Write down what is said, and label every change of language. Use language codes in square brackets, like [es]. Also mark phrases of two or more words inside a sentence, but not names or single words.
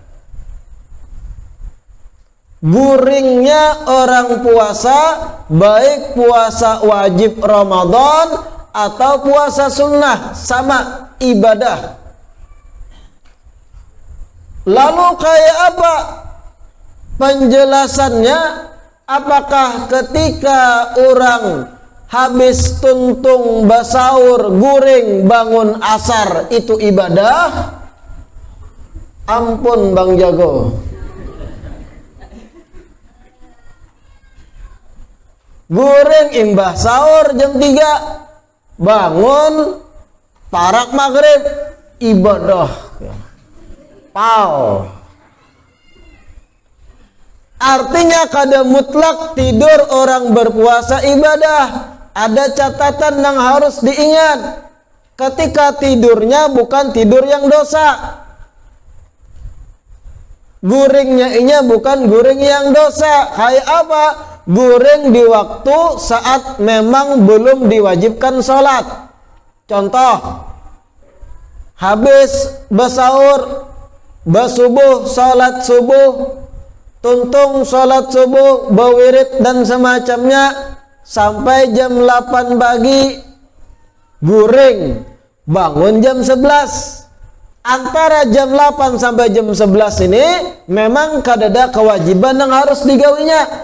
[bjn] Guringnya orang puasa, baik puasa wajib Ramadan atau puasa sunnah, sama ibadah. Lalu kayak apa penjelasannya? Apakah ketika orang habis tuntung basaur guring bangun asar itu ibadah? [id] Ampun Bang Jago. [bjn] Guring imbah sahur jam 3, bangun parak maghrib, ibadah. Pau. Artinya kada mutlak tidur orang berpuasa ibadah. [id] Ada catatan yang harus diingat. Ketika tidurnya bukan tidur yang dosa. [bjn] Guringnya ini bukan guring yang dosa. Kayak apa? Guring di waktu saat memang belum diwajibkan sholat. Contoh, habis basaur, basubuh, sholat subuh, tuntung sholat subuh, bawirid dan semacamnya, sampai jam 8 pagi, guring, bangun jam 11. Antara jam 8 sampai jam 11 ini memang kadada kewajiban yang harus digawinya.